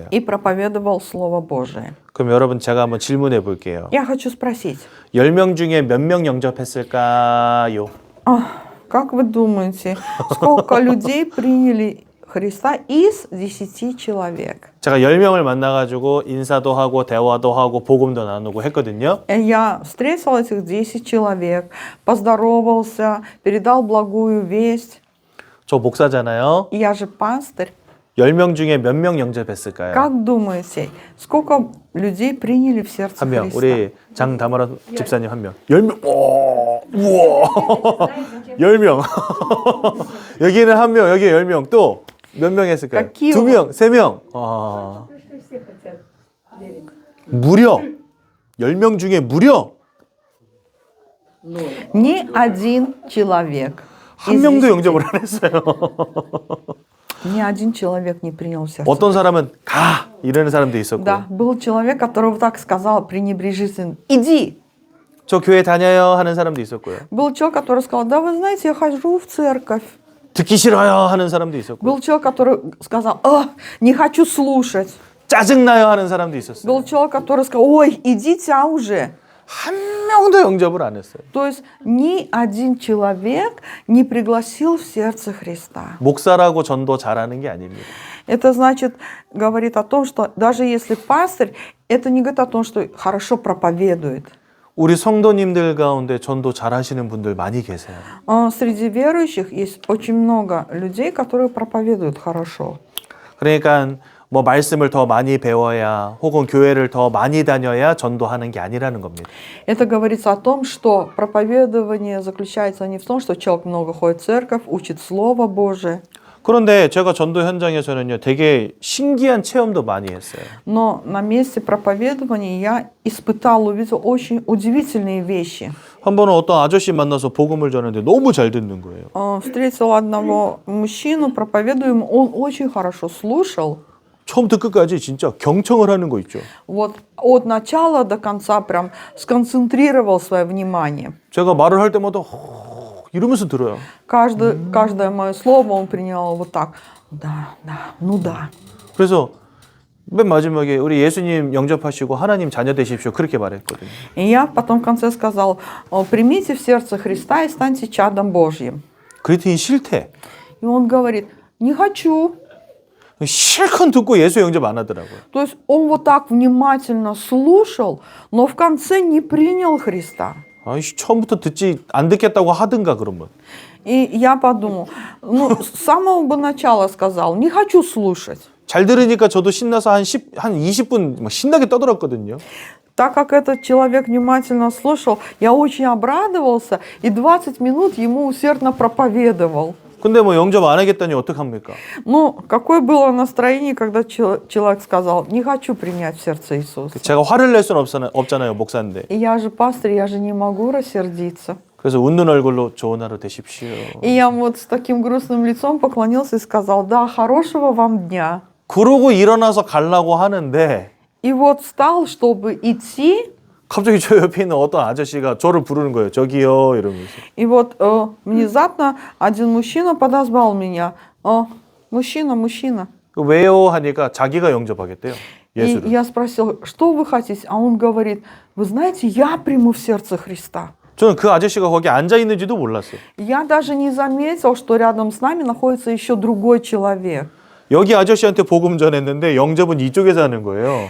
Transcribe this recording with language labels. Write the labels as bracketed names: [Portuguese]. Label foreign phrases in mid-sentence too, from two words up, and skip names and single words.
[Russian] И проповедовал Слово Божие. [Korean] 그럼 여러분 제가 한번 질문해 볼게요. [Russian] Я хочу спросить. [Korean] 10명 중에 몇 명 영접했을까요? [Russian] Как вы думаете, сколько людей приняли Христа из 10 человек? [Korean] 제가 10명을 만나가지고 인사도 하고 대화도 하고 복음도 나누고 했거든요. [Russian] Я встретил этих 10 человек, поздоровался, передал благую весть. [Korean] 저 목사잖아요. [Russian] Я же пастырь. [Korean] 10명 중에 몇 명 영접했을까요? [Russian] Как думаете, сколько людей приняли в сердце [Korean] 한 명. [Russian] Христа? [Korean] 우리 장다마라 집사님 한 명. 10명. 오, 우와. 10명. 여기는 한 명, 여기 10명. 또 몇 명 했을까요? 2명, 3명. 아. 무려 10명 중에 무려 [Russian] Ни один человек. [Korean] 한 [Russian] из [Korean] 명도 10. 영접을 안 했어요. [Russian] Ни один человек не принял в сердце. [Korean] 어떤 사람은 가 이러는 사람도 있었고. [Russian] Да, был человек, который вот так сказал пренебрежительно: иди. [Korean] 저 교회 다녀요 하는 사람도 있었고요. [Russian] Был человек, который сказал: да вы знаете, я хожу в церковь. [Korean] 듣기 싫어요 하는 사람도 있었고. [Russian] Был человек, который сказал: не хочу слушать. [Korean] 짜증나요 하는 사람도 있었어요. [Russian] Был человек, который сказал: ой, идите уже. [Korean] 한 명도 영접을 안 했어요. [Russian] То есть ни один человек не пригласил в сердце Христа. [Korean] 목사라고 전도 잘하는 게 아닙니다. [Russian] Это значит, говорит о том, что даже если пастырь, это не говорит о том, что хорошо проповедует. [Korean] 우리 성도님들 가운데 전도 잘하시는 분들 많이 계세요. [Russian] Среди верующих есть очень много людей, которые проповедуют хорошо. [Korean] 그러니까 뭐 말씀을 더 많이 배워야 혹은 교회를 더 많이 다녀야 전도하는 게 아니라는 겁니다. [Russian] Это говорится о том, что проповедование заключается не в том, что человек много ходит в церковь, учит Слово Божие. [Korean] 그런데 제가 전도 현장에서는요, 되게 신기한 체험도 많이 했어요. [Russian] Но на месте проповедования я испытал, увидел очень удивительные вещи. [Korean] 한 번은 어떤 아저씨 만나서 복음을 전했는데 너무 잘 듣는 거예요. [Russian] Встретил одного мужчину, проповедуем, он очень хорошо слушал. [Korean] 처음부터 끝까지 진짜 경청을 하는 거 있죠. [Russian] Вот от начала до конца прям сконцентрировал свое внимание. [Korean] 제가 말을 할 때마다 이러면서 들어요. [Russian] Каждое мое слово он принял вот так. Да, да, ну да. [Korean] 그래서 맨 마지막에 우리 예수님 영접하시고 하나님 자녀 되십시오. 그렇게 말했거든요. [Russian] И я потом в конце сказал: примите в сердце Христа и станьте чадом Божьим. [Korean] 그랬더니 싫대. [Russian] И он говорит: не хочу. [Korean] 실컷 듣고 예수 영접 안 하더라고요. [Russian] То есть он вот так внимательно слушал, но в конце не принял Христа. [Korean] 아이씨, 처음부터 안 듣겠다고 하든가 그러면. [Russian] И я подумал, ну, с самого бы начала сказал: не хочу слушать. [Korean] 잘 들으니까 저도 신나서 한 20분 막 신나게 떠들었거든요. [Russian] Так как этот человек внимательно слушал, я очень обрадовался и 20 минут ему усердно проповедовал. [Korean] 근데 뭐 영접 안 하겠다니 어떡합니까? [Russian] Ну, какое было настроение, когда человек сказал: не хочу принять в сердце Иисуса. [Korean] 제가 화를 낼 수는 없잖아요, 목사인데. [Russian] И я же пастырь, я же не могу рассердиться. [Korean] 그래서 웃는 얼굴로 좋은 하루 되십시오. [Russian] И я вот с таким грустным лицом поклонился и сказал: да, хорошего вам дня. [Korean] 그러고 일어나서 가려고 하는데 [Russian] И вот встал, чтобы идти, [Korean] 갑자기 저 옆에 있는 어떤 아저씨가 저를 부르는 거예요. 저기요 이러면서. [Russian] и вот внезапно один мужчина подозвал меня. Мужчина. [Korean] 왜요? 하니까 자기가 영접하겠대요. [Russian] И [Korean] 예수를. [Russian] я спросил, что вы хотите? А он говорит, вы знаете, я приму в сердце Христа. [Korean] 저는 그 아저씨가 거기 앉아 있는지도 몰랐어요. [Russian] Я даже не заметил, что рядом с нами находится еще другой человек. [Korean] 여기 아저씨한테 복음 전했는데 영접은 이쪽에서 하는 거예요.